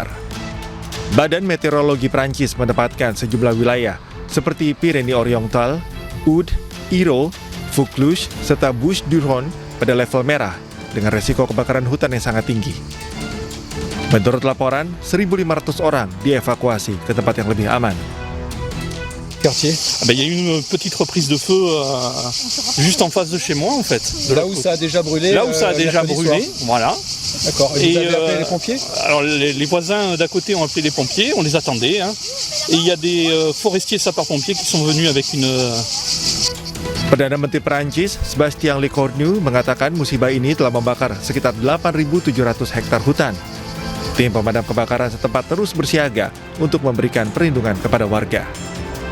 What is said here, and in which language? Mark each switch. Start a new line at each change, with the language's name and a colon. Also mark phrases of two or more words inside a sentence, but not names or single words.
Indonesian: Badan Meteorologi Perancis menempatkan sejumlah wilayah seperti Pyrenees Oriental, Aude, Iro, Vaucluse, serta Bouches-du-Rhône pada level merah dengan risiko kebakaran hutan yang sangat tinggi. Menurut laporan, 1.500 orang dievakuasi ke tempat yang lebih aman.
French: Quartier. Il y a eu une petite reprise de feu juste en face de chez moi en fait. Là où ça a déjà brûlé. Là où ça a déjà brûlé, voilà. D'accord. Et vous avez appelé les pompiers? Alors les voisins d'à côté ont appelé les pompiers, on les attendait. Et il y a des forestiers sapeurs-pompiers qui sont venus avec une.
Indonesian: Perdana Menteri Perancis Sébastien Lecornu mengatakan musibah ini telah membakar sekitar 8.700 hektar hutan. Tim pemadam kebakaran setempat terus bersiaga untuk memberikan perlindungan kepada warga.